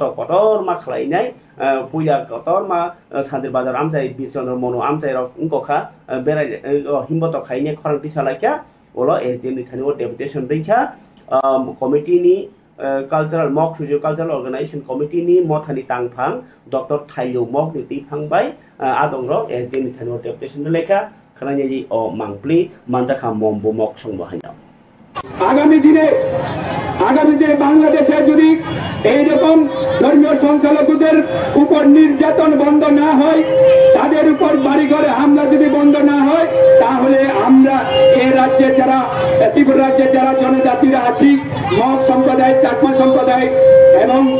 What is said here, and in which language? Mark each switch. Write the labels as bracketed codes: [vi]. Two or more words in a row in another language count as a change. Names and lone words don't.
[trp] कतर मा खलायनाय पुया कतर मा शान्तिर बाजार आमचाइ बिरचन्द्र मनु आमचाइ रक इंकोखा बेराय हिमबत खायने खरंति सालायखा ओलो SDM नि थानिव डेपुटेशन रैखा कमिटि नि कल्चरल मक [en] socio cultural organization committee [trp] नि मथानि तांफां डॉक्टर थाइलौ मक नि तिफांबाय आदंर SDM नि थानिव डेपुटेशन लेखा खनायनि अ मांप्लि मानजाखा मम्बो मक संबो हायना [bn] আগামী দিনে বাংলাদেশে যদি এই রকম ধর্মীয় সংখ্যালঘুদের উপর নির্যাতন বন্ধ না হয় তাদের উপর বাড়িঘরে হামলা যদি বন্ধ না হয় তাহলে আমরা এই রাজ্যে যারা ত্রিপুরা রাজ্যে যারা জনজাতিরা আছি মগ সম্প্রদায় চাকমা সম্প্রদায় এবং